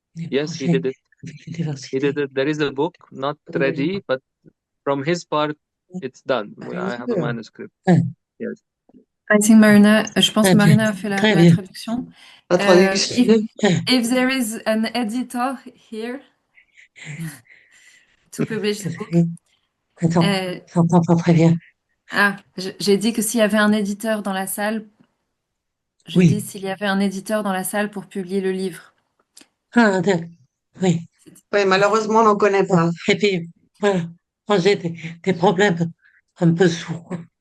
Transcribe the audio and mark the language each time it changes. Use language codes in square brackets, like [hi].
[en] Yes, he did it. He did it. There is a book not ready, but from his part, it's done. I have a manuscript. Yes. I think [fr] je pense que Marina a fait la traduction. [en] If there is an editor here to publish the book. [fr] J'entends pas très bien. Ah, j'ai dit que s'il y avait un éditeur dans la salle, dit s'il y avait un éditeur dans la salle pour publier le livre. Ah, oui. Oui, malheureusement, on ne connaît pas. Et puis, voilà, moi j'ai des problèmes un peu sourds.